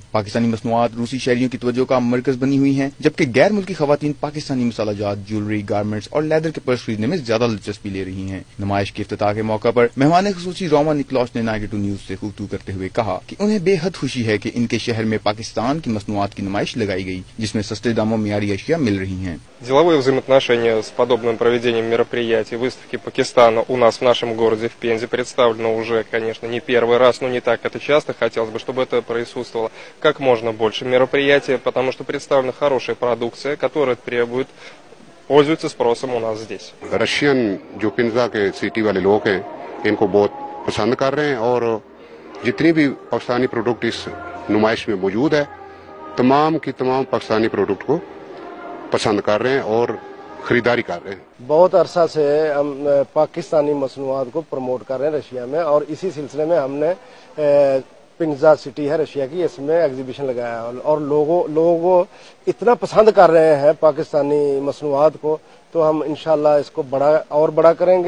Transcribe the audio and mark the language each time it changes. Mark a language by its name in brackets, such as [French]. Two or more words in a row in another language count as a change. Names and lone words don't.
[Urdu] پاکستانی مصنوعات روسی شہریوں کی توجہ کا مرکز بنی ہوئی ہیں، جبکہ غیر ملکی خواتین پاکستانی مسالہ جات، جیولری، گارمنٹس اور لیدر کے پرس خریدنے میں زیادہ دلچسپی لے رہی ہیں. نمائش کے افتتاح کے موقع پر مہمان خصوصی رومن نکولس نے 92 نیوز سے گفتگو کرتے ہوئے کہا کہ انہیں بے حد خوشی ہے کہ ان کے شہر میں پاکستان کی مصنوعات کی نمائش لگائی گئی، جس میں سستے داموں میں معیاری اشیاء مل رہی ہیں. [Russian] Деловые взаимоотношения с подобным проведением мероприятий, выставки Пакистана у нас в нашем городе, в Пензе, представлено уже, конечно, не первый раз, но не так это часто. Хотелось бы, чтобы это присутствовало как можно больше мероприятий, потому что представлена хорошая продукция, которая пользуется спросом у нас здесь. [Urdu] رشین جو پنزا کے سٹی والے لوگ ہیں، ان کو بہت پسند کر رہے ہیں اور جتنی بھی پاکستانی پروڈکٹ اس نمائش میں موجود ہے، تمام کی تمام پاکستانی پروڈکٹ کو پسند کر رہے ہیں اور خریداری کر رہے ہیں. بہت عرصہ سے ہم پاکستانی مصنوعات کو پروموٹ کر رہے ہیں رشیا میں، اور اسی سلسلے میں ہم نے پنزا سٹی ہے رشیا کی، اس میں ایگزیبیشن لگایا ہے اور لوگوں اتنا پسند کر رہے ہیں پاکستانی مصنوعات کو، تو ہم ان شاء اللہ اس کو بڑا کریں گے.